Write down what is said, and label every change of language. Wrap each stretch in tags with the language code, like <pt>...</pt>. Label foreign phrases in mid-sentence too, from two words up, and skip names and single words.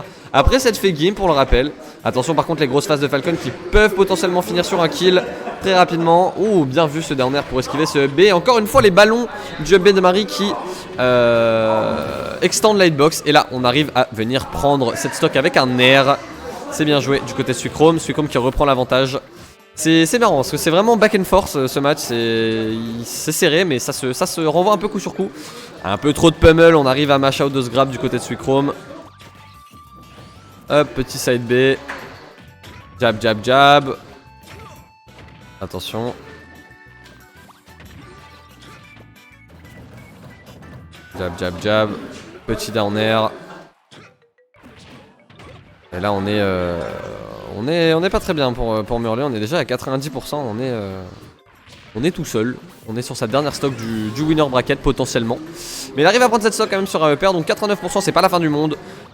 <fr>Après cette</fr> <en>fake game,</en> <fr>pour le rappel. Attention par contre les grosses phases de Falcon qui peuvent potentiellement finir sur un kill très rapidement. Ouh, bien vu ce</fr> <en>down air</en> <fr>pour esquiver ce B. Encore une fois les ballons du B de Marie qui extendent la hitbox. Et là on arrive à venir prendre cette stock avec un air. C'est bien joué du côté de Suicrome. Suicrome qui reprend l'avantage. C'est marrant parce que c'est vraiment</fr> <en>back and forth</en> <fr>ce match, c'est serré mais ça se renvoie un peu coup sur coup. Un peu trop de pummel, on arrive à</fr> <en>mash out</en> <fr>de ce grab du côté de Suicrome. Hop, petit</fr> <en>side B. Jab, jab, jab. Attention. Jab, jab, jab.</en> <fr>Petit</fr> <en>down air.</en> <fr>Et là on est pas très bien pour Murly, on est déjà à 90%, on est tout seul. On est sur sa dernière stock du</fr> <en>winner bracket</en> <fr>potentiellement. Mais il arrive à prendre cette stock quand même sur AEPR, donc 89% c'est pas la fin du monde.</fr>